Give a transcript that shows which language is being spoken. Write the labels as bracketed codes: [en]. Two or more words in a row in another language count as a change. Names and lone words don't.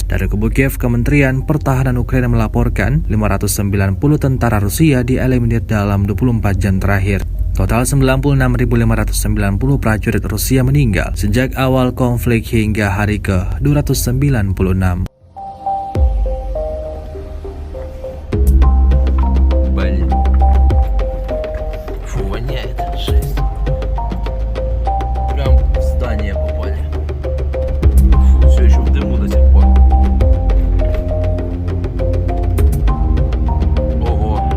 [id] Dari kubu Kiev, Kementerian Pertahanan Ukraina melaporkan 590 tentara Rusia dieliminir dalam 24 jam terakhir. Total 96.590 prajurit Rusia meninggal sejak awal konflik hingga hari ke-296. [ru] Фу, воняет, жесть. Прям в здание попали. Фу, все еще в дыму до сих пор. Ого.